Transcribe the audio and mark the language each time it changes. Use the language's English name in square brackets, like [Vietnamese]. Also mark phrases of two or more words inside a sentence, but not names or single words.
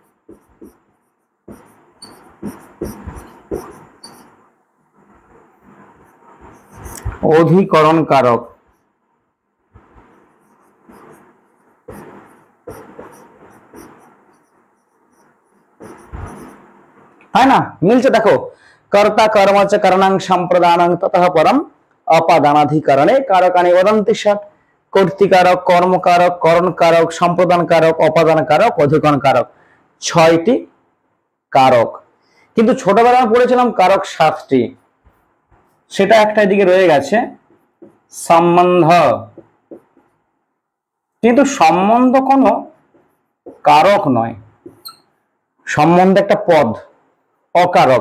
[Bangla] অধিকরণ কারক। [Hindi] है ना, मिलছে देखो। [Sanskrit] कर्ता कर्मच करणां संप्रदानां ततः परम अपादानाधिकरणे कारकानि वदन्ति षट्। [Bangla] কর্তৃকারক, কর্মকারক, করণকারক, সম্প্রদানকারক, অপাদানকারক, অধিকরণকারক, 6টি কারক। কিন্তু ছোটবেলায় পড়েছিলাম কারক 7টি, সেটা একটা দিকে রয়ে গেছে। সম্বন্ধ, কিন্তু সম্বন্ধ কোনো কারক নয়, সম্বন্ধ একটা পদ, অকারক।